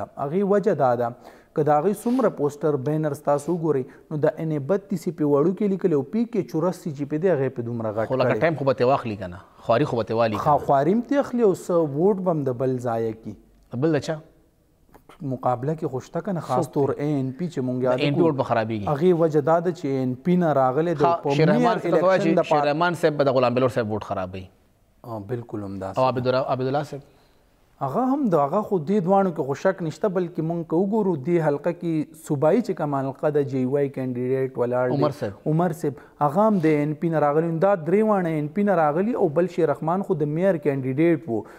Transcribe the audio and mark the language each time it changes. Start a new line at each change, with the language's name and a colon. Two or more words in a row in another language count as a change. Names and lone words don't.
Pashto: هغې وجه دا ده که د هغې څومره
English: poster banners
Pashto: تاسو وګورئ نو د NA32 په وړوکې لیکلی او PK84 چې په دی هغې په دومره غټ خو لکه ټایم خو به ترې واخلي که نه، خواري خو به ترې والي، خواري هم ترې اخلي او څه ووټ به هم د بل ضایع کړي. بل د چا مقابله کې خو شته که نه، خاص طور ANP چې مونږ یاد NP ووټ به خرابېږي. هغې وجه دا ده چې NP نه راغلی د شیر رحمان صاحب به د غلام بلور صاحب ووټ خرابوي. بلکل همداسې. او عبدالله صاحب هغه هم د هغه خو دې دواړو کې خو شک نشته، بلکې مونږ که وګورو دې حلقه کې صوبایي چې کومه حلقه د JY کینډیډیټ ولاړ عمر صاحب هغه هم د NP نه راغلي، دا درې واړه NP نه راغلي او بل شیر رحمان خو د میر کینډیډیټ و.